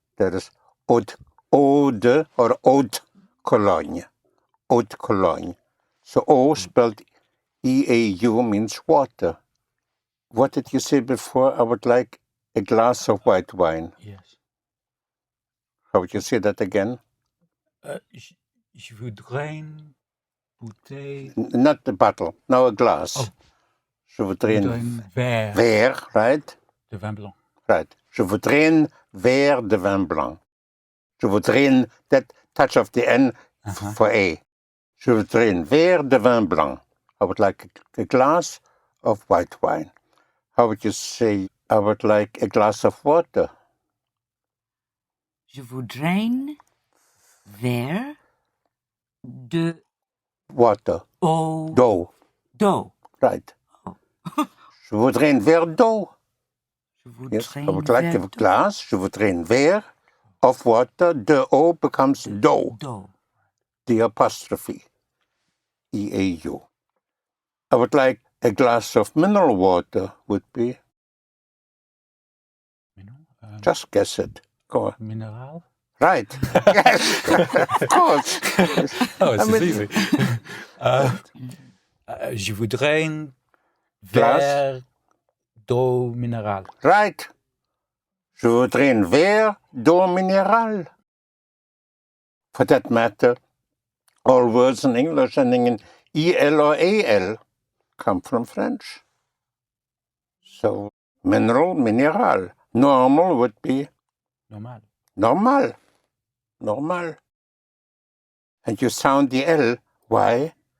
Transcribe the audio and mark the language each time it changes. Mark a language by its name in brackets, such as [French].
[English] That is eau de or haute Cologne. Haute Cologne. So eau spelled E-A-U means water. What did you say before? I would like a glass of white wine. Yes. How would you say that again? [French] Je voudrais une bouteille. [English] Not the bottle. No, a glass. Oh. [French] Je voudrais un verre. [English] Verre, right? [French] De vin blanc. [English] Right. [French] Je voudrais un verre de vin blanc. Je voudrais that touch of the N for A. Je voudrais un verre de vin blanc. [English] I would like a glass of white wine. How would you say, I would like a glass of water? [French] Je voudrais un verre de [English] water. [French] Eau. D'eau. D'eau. [English] Right. Je voudrais un verre d'eau. Yes, I would like a glass. [French] Je voudrais un verre of water. [English] De eau becomes d'eau. [French] D'eau. [English] The apostrophe. E-A-U. I would like a glass of mineral water would be. Just guess it. Go on. Mineral? Right. Yes. Of course. Oh, it's easy. [French] Je voudrais un verre d'eau minérale. [English] Right. [French] Je voudrais un verre d'eau minérale. [English] For that matter, all words in English ending in E-L or A-L come from French. So, mineral, minéral. Normal would be? Normal. Normal. Normal. And you sound the L. Why?